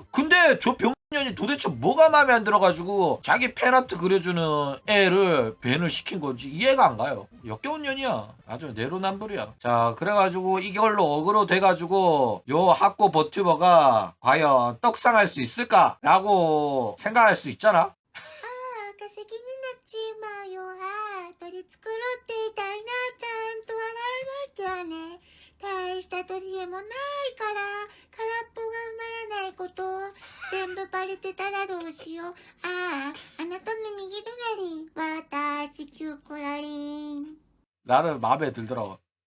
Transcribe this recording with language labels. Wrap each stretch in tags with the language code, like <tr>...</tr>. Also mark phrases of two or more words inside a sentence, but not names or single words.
<ko>근데 저 년이 도대체 뭐가 마음에 안 들어가지고 자기 팬아트 그려주는 애를 밴을 시킨 건지 이해가 안 가요. 역겨운 년이야. 아주 내로남불이야. 자, 그래가지고 이걸로 어그로 돼가지고 요 하코 버튜버가 과연 떡상할 수 있을까라고 생각할 수 있잖아.</ko> <ja>化石になっちまうよ取り繕っていたいなちゃんと洗えなきゃね大した取り柄もないから空っぽが埋まらないこと全部バレてたらどうしようあなたの右隣私キューコラリン</ja> <ko>나는 마음에 들더라고.</ko>